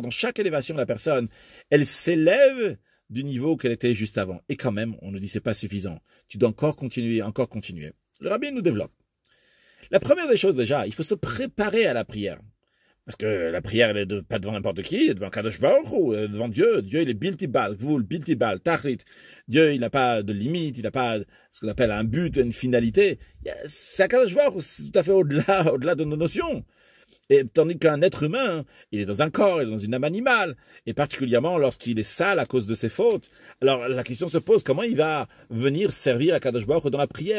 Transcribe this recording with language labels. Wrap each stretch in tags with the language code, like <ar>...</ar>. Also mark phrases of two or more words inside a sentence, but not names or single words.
<fr>Dans chaque élévation, la personne, elle s'élève du niveau qu'elle était juste avant. Et quand même, on nous dit c'est pas suffisant. Tu dois encore continuer, encore continuer. Le rabbi nous développe. La première des choses déjà, il faut se préparer à la prière. Parce que la prière, elle est pas devant n'importe qui, elle est devant Kadosh Baruch Hu, devant Dieu. Dieu, il est</fr> <he>בלתי, גבול, בלתי, תכלית.</he> <fr>Dieu, il n'a pas de limite, il n'a pas ce qu'on appelle un but, une finalité. C'est Kadosh Baruch Hu, c'est tout à fait au-delà de nos notions. Et tandis qu'un être humain, il est dans un corps, il est dans une âme animale, et particulièrement lorsqu'il est sale à cause de ses fautes. Alors la question se pose, comment il va venir servir à Kadosh Baruch Hu dans la prière?</fr>